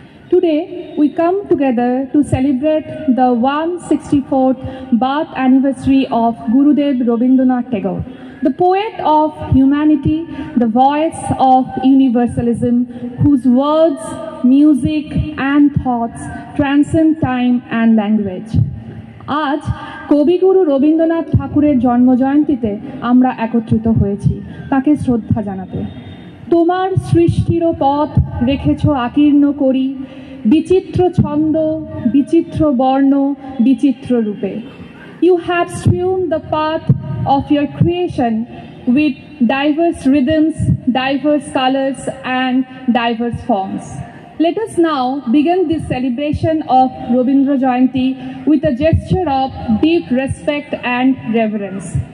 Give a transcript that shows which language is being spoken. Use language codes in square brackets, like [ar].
[en] Today, we come together to celebrate the 164th birth anniversary of Gurudev Rabindranath Tagore, the poet of humanity, the voice of universalism, whose words, music and thoughts transcend time and language. [bn] আজ কবিগুরু রবীন্দ্রনাথ ঠাকুরের জন্মজয়ন্তীতে আমরা একত্রিত হয়েছি তাকে শ্রদ্ধা জানাতে। তোমার সৃষ্টির পথ রেখেছ আকীর্ণ করি, বিচিত্র ছন্দ, বিচিত্র বর্ণ, বিচিত্র রূপে। [en] You have strewn the path of your creation with diverse rhythms, diverse colors and diverse forms. Let us now begin this celebration of Rabindra Jayanti with a gesture of deep respect and reverence.